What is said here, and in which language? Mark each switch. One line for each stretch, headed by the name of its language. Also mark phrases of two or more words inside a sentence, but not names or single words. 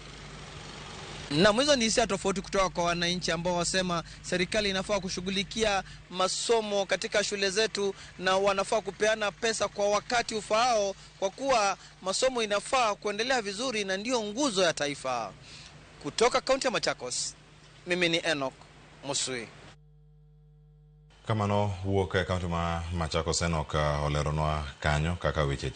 Swahili: Na hizo ni hisia tofauti kutoka kwa wananchi ambao wasema serikali inafaa kushughulikia masomo katika shule zetu na wanafaa kupeana pesa kwa wakati ufaao, kwa kuwa masomo inafaa kuendelea vizuri na ndio nguzo ya taifa. Kutoka kaunti ya Machakos, mimi ni Enoch Musui.
Luo (Kenya and Tanzania): Kamano wuok e kaunti ma Machakos Enoch oleronwa kanyo kaka weche